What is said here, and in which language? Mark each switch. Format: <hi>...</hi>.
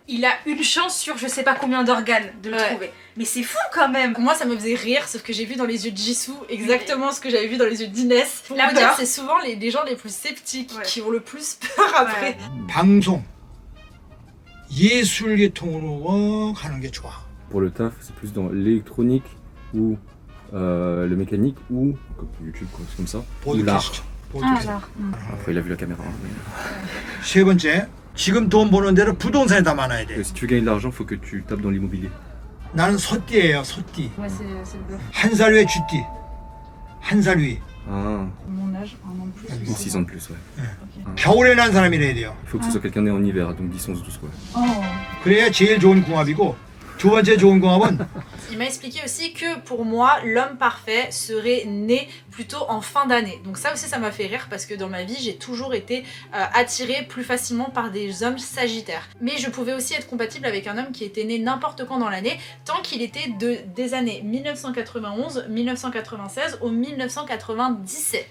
<fr>Il a une chance sur je sais pas combien d'organes de le Ouais. trouver. Mais c'est fou quand même. Moi, ça me faisait rire, sauf que j'ai vu dans les yeux de Jisoo exactement ce que j'avais vu dans les yeux d'Inès. La Vous dire, peur. c'est souvent les gens les plus sceptiques Ouais. qui ont le plus peur après.</fr> <ko>방송, 예술 계통으로 가는 게 좋아.</ko> <fr>Pour le taf, c'est plus dans l'électronique ou le mécanique ou comme YouTube, quoi, c'est comme ça. Ou l'art.</fr> <en>보드캐스트.</en> <fr>alors. Après, il a vu la caméra.</fr> <ko>세 번째, 지금 돈 버는 대로 부동산에다 많아야 돼.</ko> <fr>Si tu veux gagner de l'argent, faut que tu tapes dans l'immobilier.</fr> <ko>나는 소띠예요, 소띠.</ko> <fr>Ouais, c'est le bluff.</fr> <ko>한 살 위에 쥐띠. 한 살 위.</ko> <fr>Ah, Mon âge, un an de plus. ou 6 ans de plus, ouais.</fr> <ko>겨울에 난 사람이래야 돼요.</ko> <fr>Il faut que ce soit quelqu'un né en hiver, donc 10, 11, 12, quoi. Oh.</fr> <ko>그래야 제일 좋은 궁합이고 두 번째 좋은 궁합은</ko> <fr>Il m'a expliqué aussi que pour moi, l'homme parfait serait né plutôt en fin d'année. Donc ça aussi, ça m'a fait rire parce que dans ma vie, j'ai toujours été attirée plus facilement par des hommes sagittaires. Mais je pouvais aussi être compatible avec un homme qui était né n'importe quand dans l'année, tant qu'il était des années 1991, 1996 ou 1997.</fr>